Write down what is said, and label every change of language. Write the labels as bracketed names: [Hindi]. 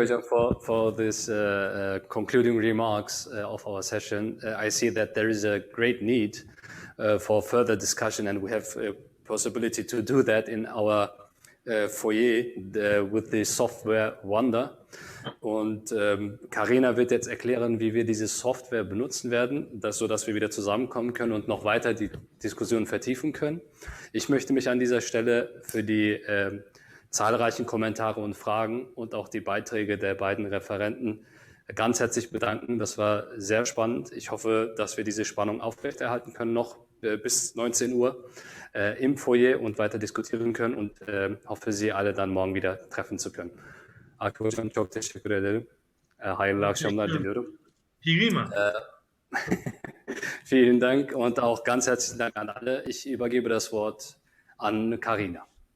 [English] Hocam, for this concluding remarks of our session. I see that there is a great need for further discussion, and we have a possibility to do that in our foyer with the Software Wonder. [German] Und Carina wird jetzt erklären, wie wir diese Software benutzen werden, sodass wir wieder zusammenkommen können und noch weiter die Diskussion vertiefen können. Ich möchte mich an dieser Stelle für die zahlreichen Kommentare und Fragen und auch die Beiträge der beiden Referenten ganz herzlich bedanken. Das war sehr spannend. Ich hoffe, dass wir diese Spannung aufrechterhalten können, noch bis 19 Uhr im Foyer und weiter diskutieren können, und hoffe, Sie alle dann morgen wieder treffen zu können. [Turkish] Akif Hocam, çok teşekkür ederim. Hayırlı akşamlar diliyorum. [German] Vielen Dank und auch ganz herzlichen Dank an alle. Ich übergebe das Wort an Carina.